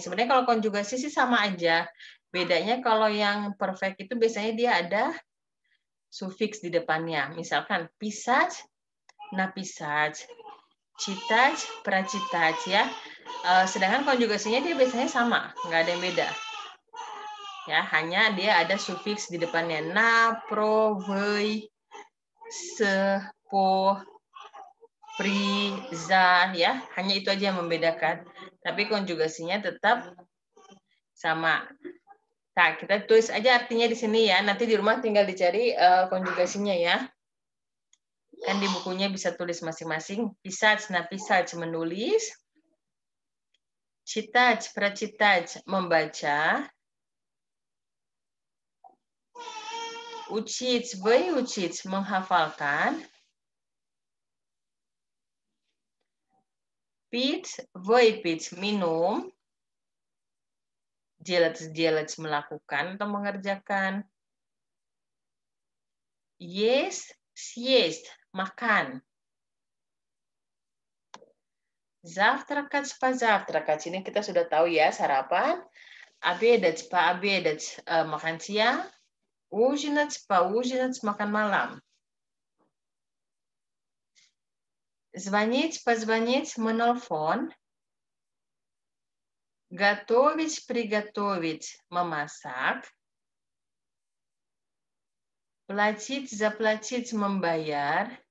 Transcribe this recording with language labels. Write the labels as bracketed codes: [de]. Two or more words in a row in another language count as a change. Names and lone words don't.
[id] Sebenarnya kalau konjugasi sih sama aja. Bedanya kalau yang perfect itu biasanya dia ada sufiks di depannya. [ru] Misalkan писать, написать, читать, прочитать ya. [id] Sedangkan konjugasinya dia biasanya sama, nggak ada yang beda. Ya, hanya dia ada sufiks di depannya. [ru] на, про, вы, с, по, при, за, [id] ya. Hanya itu aja yang membedakan. Tapi konjugasinya tetap sama. Nah, kita tulis aja artinya di sini ya. Nanti di rumah tinggal dicari konjugasinya ya. Kan di bukunya bisa tulis masing-masing. [ru] Писать, написать, menulis. Читать, прочитать, membaca. Учить, выучить, menghafalkan. Пить, выпить, minum. [id] Dělat, melakukan atau mengerjakan. [ru] Есть, съесть, makan. Завтракать, позавтракать. [id] Ini kita sudah tahu ya, sarapan. [ru] Обедать, пообедать, [id] makan siang. [ru] Ужинать, поужинать, [id] makan malam. [ru] Звонить, позвонить, menelpon. Готовить, приготовить, memasak. Платить, заплатить, membayar.